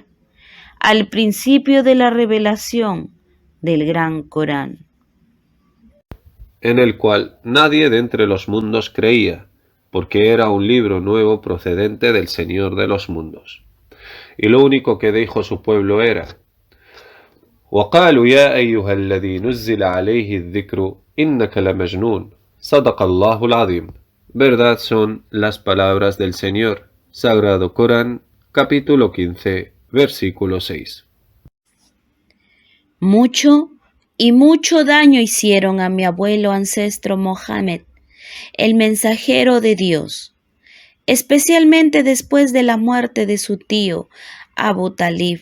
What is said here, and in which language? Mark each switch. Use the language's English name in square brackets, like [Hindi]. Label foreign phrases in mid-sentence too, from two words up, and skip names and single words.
[Spanish] Al principio de la revelación del Gran Corán, en el cual nadie de entre los mundos creía, porque era un libro nuevo procedente del Señor de los mundos. Y lo único que dijo su pueblo era: [Arabic] وقالوا يا أيها الذي نزل عليه الذكر إنك لمجنون صدق الله العظيم. [Spanish] Verdad son las palabras del Señor. Sagrado Corán, capítulo 15, versículo 6. Mucho daño hicieron a mi abuelo ancestro Mohammed, el mensajero de Dios, especialmente después de la muerte de su tío Abu Talib.